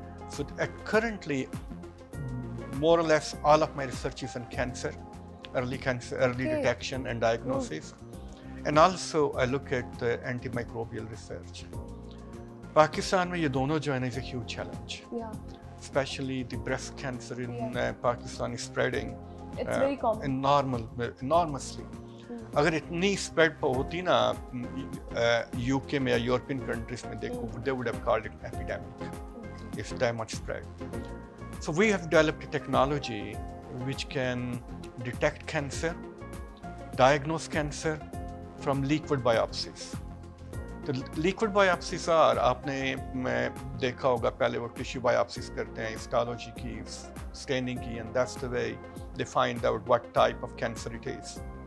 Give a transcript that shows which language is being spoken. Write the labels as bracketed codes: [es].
[en] So currently, more or less all of my research is on cancer, early detection and diagnosis. And also I look at antimicrobial research. Pakistan [ur] mein ye dono jo hai na [en] is a huge challenge. Especially the breast cancer in Pakistan is spreading. It's very common. Enormously. [ur] اگر اتنی spread ہوتی نا you کے میں یا European countries میں دیکھو, [en] they would have called it epidemic. It's that much spread. So we have developed a technology which can detect cancer, diagnose cancer from liquid biopsies. The liquid biopsies are, [ur] آپ نے دیکھا ہوگا پہلے وہ tissue biopsies کرتے ہیں, histology کی, staining کی, [en] and that's the way they find out what type of cancer it is.